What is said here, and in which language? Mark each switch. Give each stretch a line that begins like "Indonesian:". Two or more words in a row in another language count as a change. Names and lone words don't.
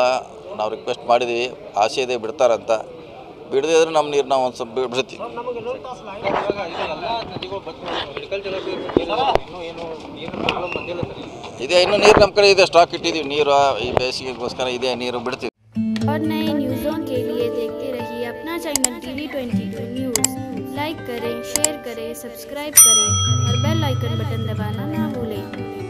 Kannada: ನಾವು ರಿಕ್ವೆಸ್ಟ್ ಮಾಡಿದ್ದೀವಿ, ಆಸೆ ಇದೆ ಬಿಡ್ತಾರಂತ. ಬಿಡದೇ ಇದ್ರೆ ನಮ್ಮ ನೀರು ನಾವು ಒಂದು ಸ್ವಲ್ಪ ಬಿಡ್ತೀವಿ. ಇದೆ, ಇನ್ನೂ ನೀರು ನಮ್ಮ ಕಡೆ ಇದೆ, ಸ್ಟಾಕ್ ಇಟ್ಟಿದ್ದೀವಿ. ನೀರು ಈ ಬೇಸಿಗೆಗೋಸ್ಕರ ಇದೆ, ನೀರು ಬಿಡ್ತೀವಿ.
Hindi: और नए न्यूज़ों के लिए देखते रहिए अपना चैनल TV22 न्यूज़। लाइक करें, शेयर करें, सब्सक्राइब करें और
English: bell icon button
Hindi: दबाना ना भूलें।